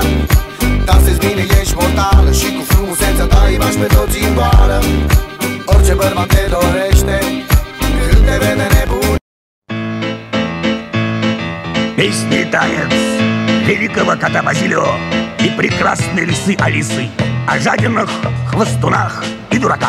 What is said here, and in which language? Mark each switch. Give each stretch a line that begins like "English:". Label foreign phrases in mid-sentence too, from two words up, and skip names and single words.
Romanian: Dansezi bine, ești mortală și cu frumusețea ta îi bași pe toți în goală. Orice bărbat te dorește când te vede nebun.
Russian: Песня и танец великого кота Базилио и прекрасной лисы Алисы о жадинах, хвостунах и дураках.